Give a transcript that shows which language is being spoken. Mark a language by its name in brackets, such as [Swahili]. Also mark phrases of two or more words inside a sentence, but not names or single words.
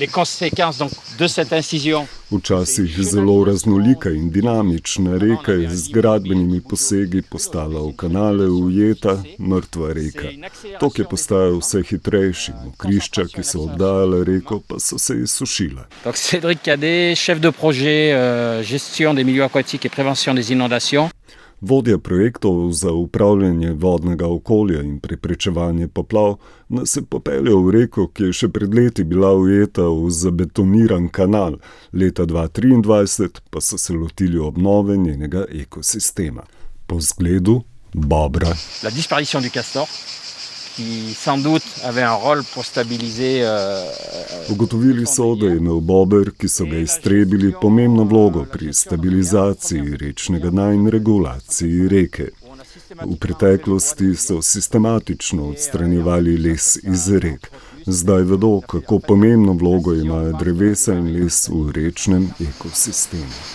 [Slovenian] Včasih zelo raznolika in dinamična reka je z gradbenimi posegi postala v kanale ujeta mrtva reka. Tok je postajal vse hitrejši, mokrišča, ki so obdajale reko, pa so se izsušile. [French] Cédric Cadet, chef de projet gestion des milieux aquatiques et prévention des inondations. [Slovenian] Vodja projektov za upravljanje vodnega okolja in preprečevanje poplav nas je popeljal v reko, ki je še pred leti bila ujeta v zabetoniran kanal, leta 2023 pa so se lotili obnove njenega ekosistema. Po zgledu bobra. [French] La disparition du castor, qui sans doute avait un rôle pour stabiliser. [Slovenian] Ugotovili so, da je imel bober, ki so ga iztrebili, pomembno vlogo pri stabilizaciji rečnega dna in regulaciji reke. V preteklosti so sistematično odstranjevali les iz rek. Zdaj vedo, kako pomembno vlogo imajo drevesa in les v rečnem ekosistemu.